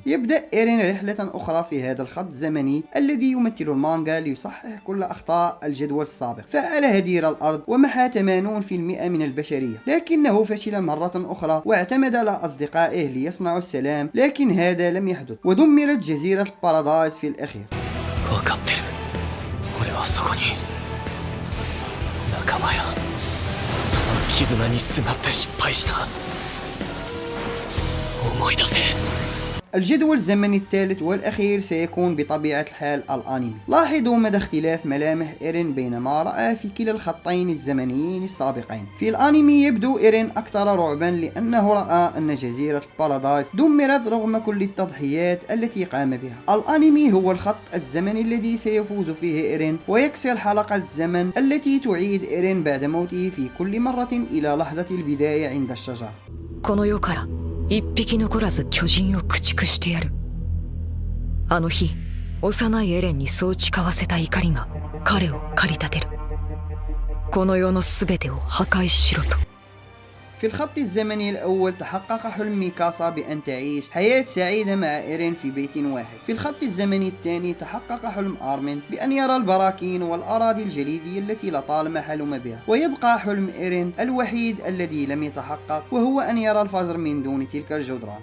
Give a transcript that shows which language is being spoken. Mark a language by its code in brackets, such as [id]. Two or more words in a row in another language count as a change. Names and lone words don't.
[ar] يبدأ إيرين رحلة أخرى في هذا الخط الزمني الذي يمثل المانجا ليصحح كل أخطاء الجدول السابق. فعل هدير الأرض ومحى 80% من البشرية، لكنه فشل مرة أخرى واعتمد على أصدقائه ليصنعوا السلام، لكن هذا لم يحدث ودمرت جزيرة البارادايس في الأخير. [ja] 分かってる。俺はそこに仲間やその絆にすがって失敗した。思い出せ。 [ar] الجدول الزمني الثالث والأخير سيكون بطبيعة الحال الأنمي. لاحظوا مدى اختلاف ملامح إيرين بين ما رأى في كلا الخطين الزمنيين السابقين. في الأنمي يبدو إيرين أكثر رعبا لأنه رأى أن جزيرة بارادايس دمرت رغم كل التضحيات التي قام بها. الأنمي هو الخط الزمني الذي سيفوز فيه إيرين ويكسر حلقة الزمن التي تعيد إيرين بعد موته في كل مرة إلى لحظة البداية عند الشجر. [ja] この世から一匹残らず巨人を駆逐してやる。あの日幼いエレンにそう誓わせた怒りが彼を駆り立てる。この世のすべてを破壊しろと。 [ar] في الخط الزمني الأول تحقق حلم ميكاسا بأن تعيش حياة سعيدة مع إيرين في بيت واحد. في الخط الزمني الثاني تحقق حلم آرمين بأن يرى البراكين والأراضي الجليدية التي لطالما حلم بها. ويبقى حلم إيرين الوحيد الذي لم يتحقق، وهو أن يرى الفجر من دون تلك الجدران.